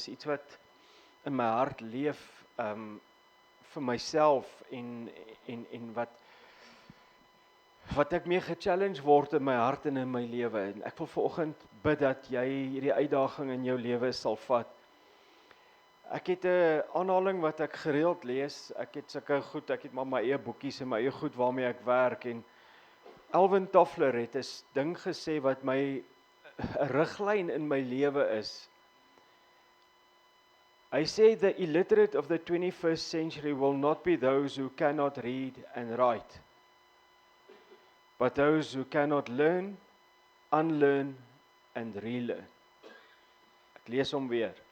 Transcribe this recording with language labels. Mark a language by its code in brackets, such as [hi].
[af] Dis iets wat in my hart leef vir myself en wat ek mee gechallenge word in my hart en in my lewe. En ek wil vanoggend bid dat jy hierdie uitdaging in jou lewe sal vat. Ek het 'n aanhaling wat ek gereeld lees. Ek het sulke goed, ek het maar my eie boekies en my eie goed waarmee ek werk. En Alvin Toffler het 'n ding gesê wat my 'n riglyn in my lewe is. Hy sê [en] the illiterate of the 21st century will not be those who cannot read and write, but those who cannot learn, unlearn and relearn. [af] Ek lees hom weer.